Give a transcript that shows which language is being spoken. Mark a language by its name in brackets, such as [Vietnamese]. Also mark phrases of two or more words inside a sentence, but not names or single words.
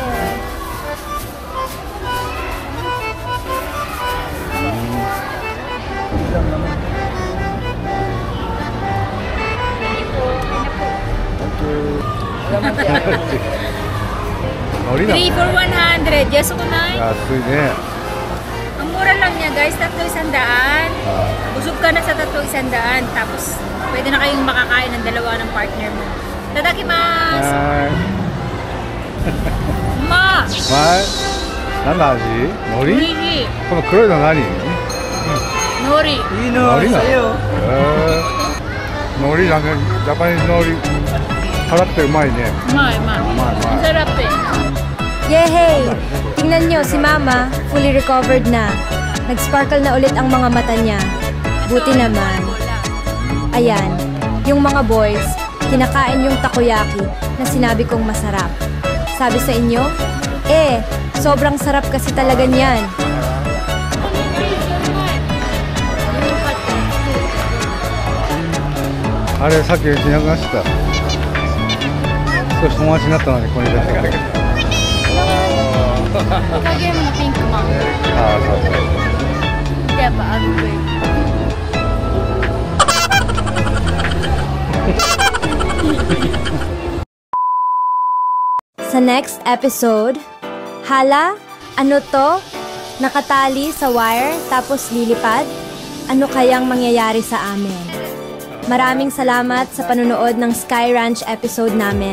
[Filipino] Nori na. [English] 3 for 100. Yes, [Filipino] ko na. [Japanese] 安いね。 [Filipino] Ang mura lang niya guys, 3,100. Busog ka na sa 3,100. Tapos, pwede na kayong makakain ng dalawa ng partner mo. [Japanese] Tadakimasu! はい。 [Filipino] Ma! [Japanese] はい。何の味？海苔？ Nori! この黒いの何？ Nori! 海苔なの？海苔なんかジャパニーズ海苔。辛くてうまいね。 [Filipino] Ma, ma. Ang sarap eh. Yehey! Tingnan nyo, si Mama, [English] fully recovered [Filipino] na. Nag-sparkle na ulit ang mga mata niya. Buti naman. Ayan, yung mga boys, kinakain yung takoyaki na sinabi kong masarap. Sabi sa inyo, sobrang sarap kasi talaga niyan. [Japanese] Are, さっき言いました。少し友達になったのにここに出してくれたけど。ゲームのピンクマン。ああ、そうそう。やっぱアグベイ。 [Filipino] Sa [English] next episode, [Filipino] hala, ano to? Nakatali sa wire tapos lilipad? Ano kayang mangyayari sa amin? Maraming salamat sa panunood ng Sky Ranch episode namin.